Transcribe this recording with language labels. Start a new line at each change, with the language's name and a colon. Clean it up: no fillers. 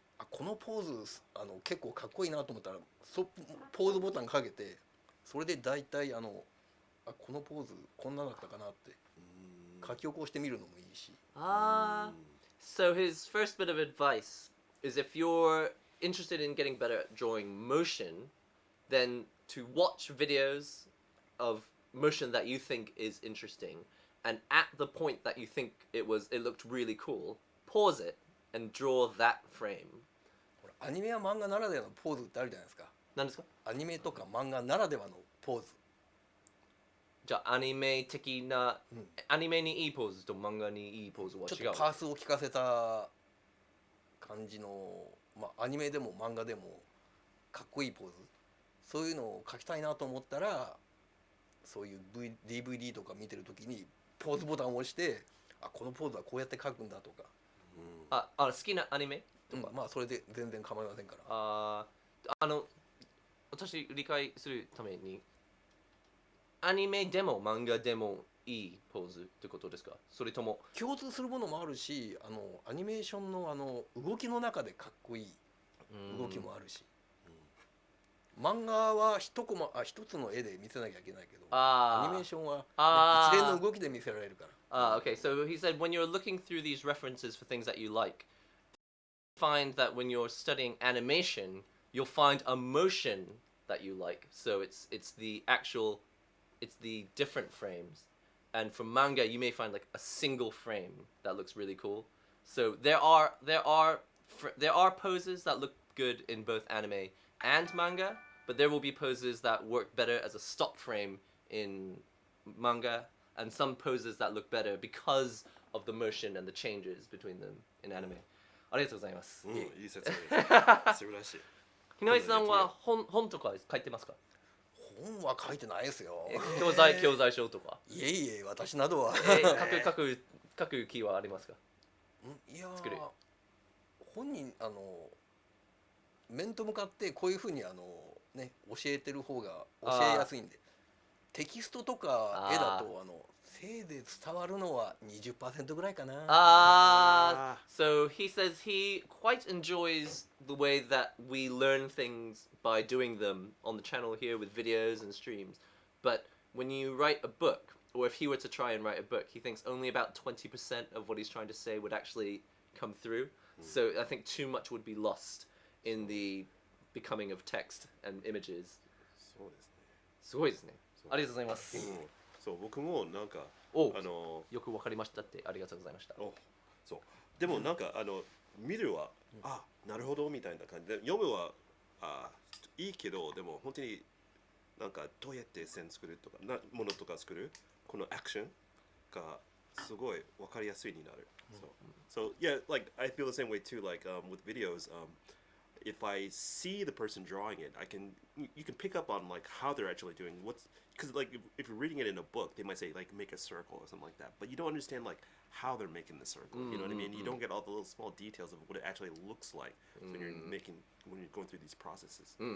Japanese: このポーズ結構かっこいいなと思ったらポーズボタンかけてそれで大体このポーズこんなだったかなって書き起こしてみるのもいいし。
English: So his first bit of advice is if you're interested in getting better at drawing motion, then to watch videos of motion that you think is interesting, and at the point that you think it looked really cool, pause it and draw that frame.
Japanese: ほらアニメや漫画ならではのポーズってあるじゃないですか。何ですか？アニメとか漫画ならではのポーズ。じゃあアニメ的な、アニメにいいポーズと漫画にいいポーズは違う。ちょっとパースを効かせた感じの、まあ、アニメでも漫画でもかっこいいポーズ、そういうのを描きたいなと思ったら、そういう、DVD とか見てる時にポーズボタンを押して、あ、このポーズはこうやって描くんだとか、好きなアニメとか、まあそれで全然構いませんから。私理解するために、アニメでも漫画でもいいポーズってことですか？それとも共通するものもあるし、アニメーションの動きの中でかっこいい動きもあるし、漫画は一つの絵で見せなきゃいけないけど、アニメーションは一連の動きで見せられるから。
English: Okay. So he said when you're looking through these references for things that you like, find that when you're studying animation, you'll find a motion that you like. So it's the different frames. And for manga, you may find like a single frame that looks really cool. So there are poses that look good in both anime and manga, but there will be poses that work better as a stop frame in manga, and some poses that look better because of the motion and the changes between them in anime.
Japanese: ありがとうございます。いい説明です。素晴らしい。日野井さんは本とか書いてますか？本は書いてないですよ。教材書とか。いえいえ、私などは。書く気はありますか？いやー、本人面と向かってこういうふうにね、教えてる方が教えやすいんで、テキストとか絵だとせいで伝わるのは 20% ぐらいかな。
English: So he says he quite enjoys the way that we learn things by doing them on the channel here with videos and streams. But when you write a book, or if he were to try and write a book, he thinks only about 20% of what he's trying to say would actually come through. So I think too much would be lost in the becoming of text and images.
Japanese: そうですね。すごいですね。ありがとうございます。そう、僕もなんかよくわかりましたってありがとうございました。そう。でもなんか見るはなるほどみたいな感じで、読むはいいけど、でも本当になんかどうやって線作るとかものとか作るこのアクションがすごいわかりやすいになる。
English: So yeah, like I feel the same way too. Like with videos, if I see the person drawing it, you can pick up on like how they're actually doing because like if you're reading it in a book, they might say like make a circle or something like that, but you don't understand like how they're making the circle. You know what I mean? You don't get all the little small details of what it actually looks like when you're going through these processes.